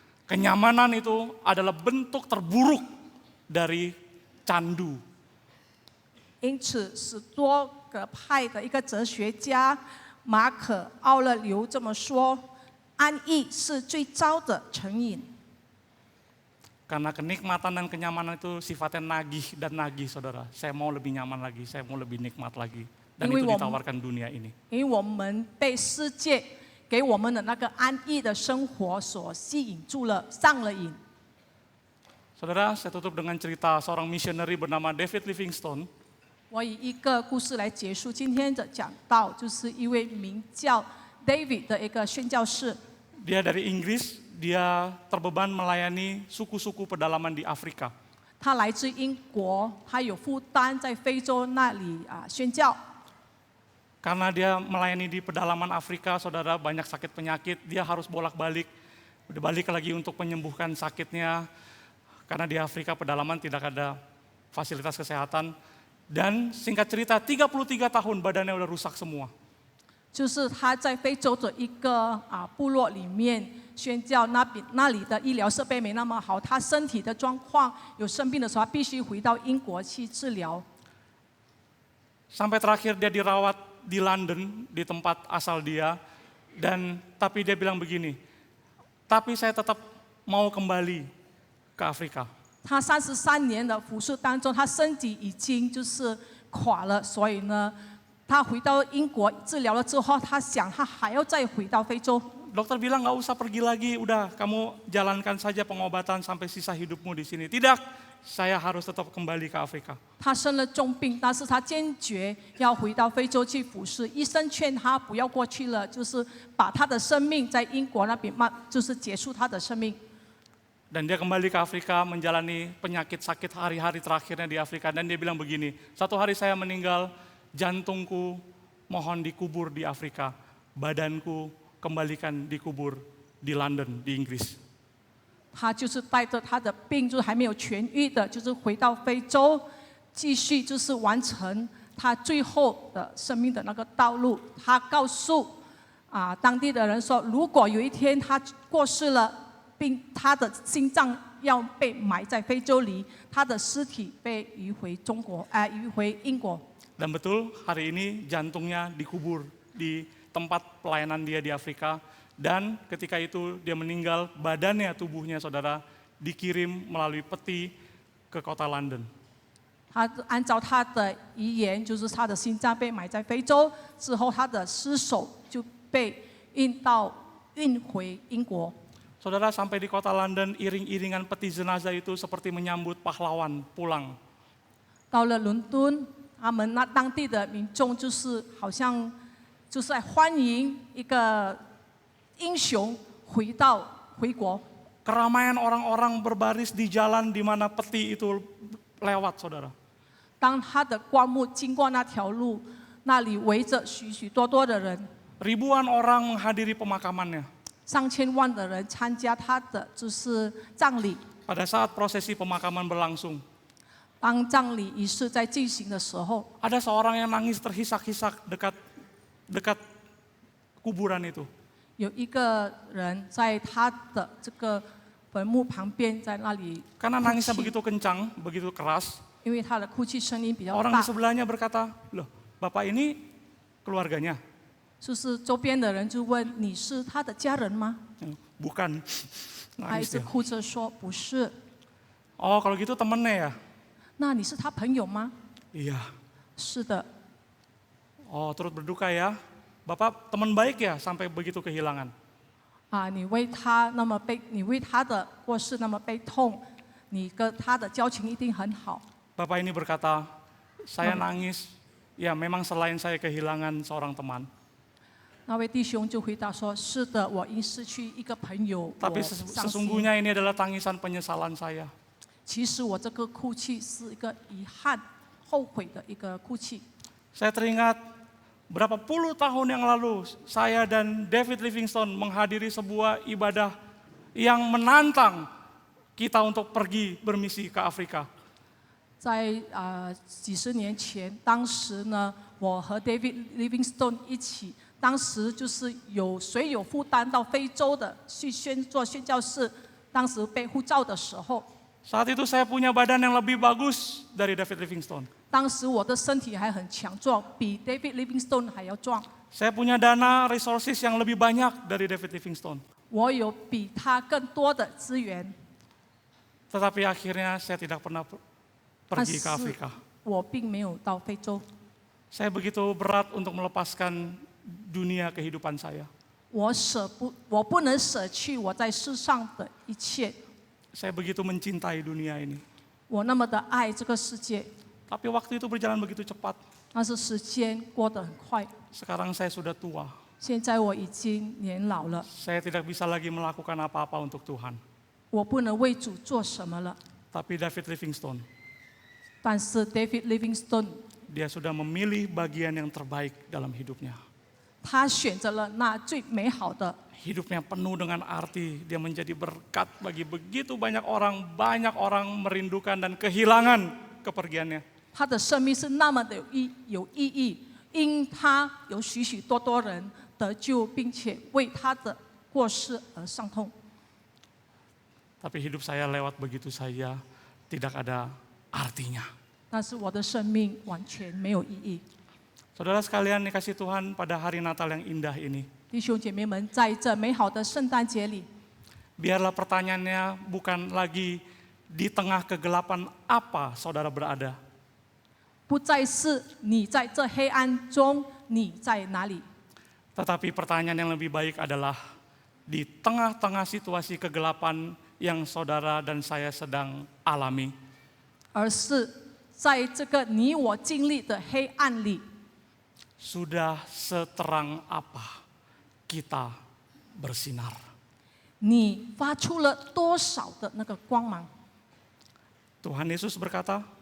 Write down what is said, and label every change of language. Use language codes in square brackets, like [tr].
[id] Kenyamanan itu adalah bentuk terburuk dari candu. [zh] 因此，史多格派的一个哲学家马可·奥勒留这么说：安逸是最糟的成瘾。 [id] Karena kenikmatan dan kenyamanan itu sifatnya nagih dan nagih, saudara. Saya mau lebih nyaman lagi, saya mau lebih nikmat lagi. Dan itu ditawarkan dunia ini. [zh] 因为我们被世界给我们的那个安逸的生活所吸引住了，上了瘾。 [id] Saudara, saya tutup dengan cerita seorang missionary bernama David Livingstone. [zh] 我以一个故事来结束今天的讲道，就是一位名叫 David 的一个宣教士。 [id] Dia dari Inggris, dia terbeban melayani suku-suku pedalaman di Afrika. [zh] 他来自英国，他有负担在非洲那里宣教。 [id] Karena dia melayani di pedalaman Afrika, saudara, banyak sakit penyakit, dia harus bolak-balik, balik lagi untuk menyembuhkan sakitnya. Karena di Afrika pedalaman tidak ada fasilitas kesehatan. Dan singkat cerita, 33 tahun badannya udah rusak semua. [zh] 就是他在非洲的一个部落里面宣教，那里的医疗设备没那么好，他身体的状况有生病的时候，他必须回到英国去治疗。 [id] Sampai terakhir dia dirawat di London, di tempat asal dia. Tapi dia bilang begini, tapi saya tetap mau kembali ke Afrika. [zh] 他33年的服侍当中，他身体已经就是垮了，所以呢，他回到英国治疗了之后，他想他还要再回到非洲。 [id] Dokter bilang nggak usah pergi lagi, udah kamu jalankan saja pengobatan sampai sisa hidupmu di sini. Tidak, saya harus tetap kembali ke Afrika. [zh] 他生了重病，但是他坚决要回到非洲去服侍。医生劝他不要过去了，就是把他的生命在英国那边就是结束他的生命。 [id] Dan dia kembali ke Afrika menjalani penyakit sakit hari-hari terakhirnya di Afrika. Dan dia bilang begini, satu hari saya meninggal, jantungku mohon dikubur di Afrika, badanku kembalikan dikubur di London, di Inggris. [zh] 他就是带着他的病，就是还没有痊愈的，就是回到非洲，继续就是完成他最后的生命的那个道路。他告诉当地的人说，如果有一天他过世了，并他的心脏要被埋在非洲里，他的尸体被移回移回英国。 [id] Dan betul hari ini jantungnya dikubur di tempat pelayanan dia di Afrika. Dan ketika itu dia meninggal, badannya, tubuhnya saudara dikirim melalui peti ke kota London. [zh] 他按照他的遗言，就是他的心脏被埋在非洲之后，他的尸首就被运回英国。 [id] Saudara, sampai di kota London, iring-iringan peti jenazah itu seperti menyambut pahlawan pulang. [zh] 到了伦敦，他们那当地的民众就是好像就是在欢迎一个英雄回国。 [id] Keramaian orang-orang berbaris di jalan di mana peti itu lewat, saudara. [zh] 当他的棺木经过那条路，那里围着许许多多的人， [id] Ribuan orang menghadiri pemakamannya. [zh] 上千万的人参加他的就是葬礼。 [id] Pada saat prosesi pemakaman berlangsung, [zh] 当葬礼仪式在进行的时候， [id] ada seorang yang nangis terhisak-hisak dekat kuburan itu. [zh] 有一个人在他的这个坟墓旁边，在那里 [id] Karena [zh] 哭 [id] nangisnya [zh] 泣， [id] begitu kencang, begitu keras, [zh] 因为他的哭泣声音比较 [id] orang [zh] 大 [id] di，sebelahnya berkata, loh Bapak ini keluarganya? [zh] 就是周边的人就问：“你是他的家人吗 [id] Bukan. ？” [zh] 他一 [id] Nangis [zh] 直 [id] dia. [zh] 哭着说：“不是。 [id] Oh kalau gitu temennya ya? ” [zh] 那你是他朋友吗？ [id] Iya. [zh] 是的。 [id] Oh turut berduka ya. Bapak teman baik ya sampai begitu kehilangan. [zh] 啊，你为他的过世那么悲痛，你跟他的交情一定很好。 [id] Bapak ini berkata, saya nangis, ya memang selain saya kehilangan seorang teman. [zh] 那位弟兄就回答说：“是的，我因失去一个朋友， [id] Tapi [zh] 我伤心。 [id] sesungguhnya ini adalah tangisan penyesalan saya. [zh] 其实我这个哭泣是一个遗憾、后悔的一个哭泣。 [id] Saya teringat berapa puluh tahun yang lalu saya dan David Livingstone menghadiri sebuah ibadah yang menantang kita untuk pergi bermisi ke Afrika. [zh] 在几十年前，当时呢，我和 David Livingstone 一起，当时就是谁有负担到非洲的去做宣教士，当时被呼召的时候， [id] Saat itu saya punya badan yang lebih bagus dari David Livingstone. [zh] 当时我的身体还很强壮，比 David Livingstone 还要壮。 [id] Saya punya dana resources yang lebih banyak dari David Livingstone. [zh] 我有比他更多的资源， [id] Tetapi akhirnya saya tidak pernah [zh] 但 [id] pergi ke Afrika. [zh] 我并没有到非洲。 [id] Saya begitu berat untuk melepaskan dunia kehidupan saya. [zh] 我不能舍弃我在世上的一切， [id] Saya begitu mencintai dunia ini. [zh] 我那么的爱这个世界， [id] Tapi waktu itu berjalan begitu cepat. [zh] 但是时间过得很快。 [id] Sekarang saya sudah tua. [zh] 现在我已经年老了， [id] Saya tidak bisa lagi melakukan apa-apa untuk Tuhan. [zh] 我不能为主做什么了。 [id] Tapi David Livingstone, [zh] 但是 David Livingstone， [id] dia sudah memilih bagian yang terbaik dalam hidupnya. [zh] 他选择了那最美好的， [id] Hidupnya penuh dengan arti, dia menjadi berkat bagi begitu banyak orang merindukan dan kehilangan kepergiannya. [zh] 他的生命是那么的有意义，因他有许许多多人得救，并且为他的过世而伤痛。 [id] Tapi hidup saya lewat begitu saja, tidak ada artinya. [zh] 但是我的生命完全没有意义。 [id] Saudara sekalian dikasih Tuhan pada hari Natal yang indah ini. [zh] 弟兄姐妹们，在这美好的圣诞节里， [id] Biarlah pertanyaannya bukan lagi di tengah kegelapan apa saudara berada. [zh] 不再是你在这黑暗中你在哪里， [id] Tetapi pertanyaan yang lebih baik adalah di tengah-tengah situasi kegelapan yang saudara dan saya sedang alami. [zh] 而是在这个你我经历的黑暗里， [id] Sudah seterang apa kita bersinar. [zh] 你发出了多少的那个光芒？ [id] Tuhan Yesus berkata,